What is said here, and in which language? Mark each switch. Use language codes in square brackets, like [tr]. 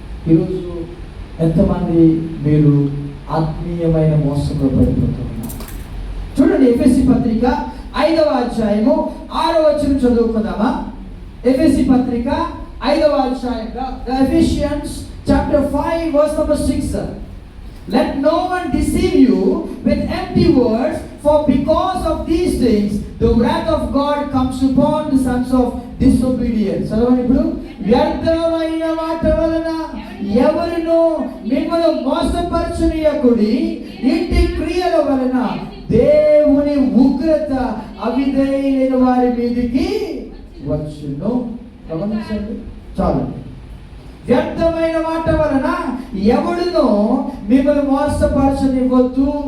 [te] ఈరోజు ఎంతమంది మీరు ఆత్మీయమైన మోసంలో పడిపోతున్నారు? చూడండి, ఎఫెసీ పత్రిక 5వ అధ్యాయము 6వ వచనం చదువుకుందామా? ఎఫెసీ పత్రిక 5వ అధ్యాయంగా [en] Ephesians chapter 5 verse number 6. Let no one deceive you with empty words, for because of these things the wrath of God comes upon the sons of disobedience. [te] చదవండి ఇప్పుడు. వ్యర్థమైన మాట వలన ఎవరినో మిమ్మల్ని మోసపరచనీయకుడి, ఇంటి క్రియల వలన దేవుని ఉగ్రత అవిధేయులైన వారి మీదికి వచ్చును. గమనించండి చాలు. వ్యర్థమైన మాట వలన ఎవడునో మిమ్మల్ని మోసపరచనివ్వద్దు.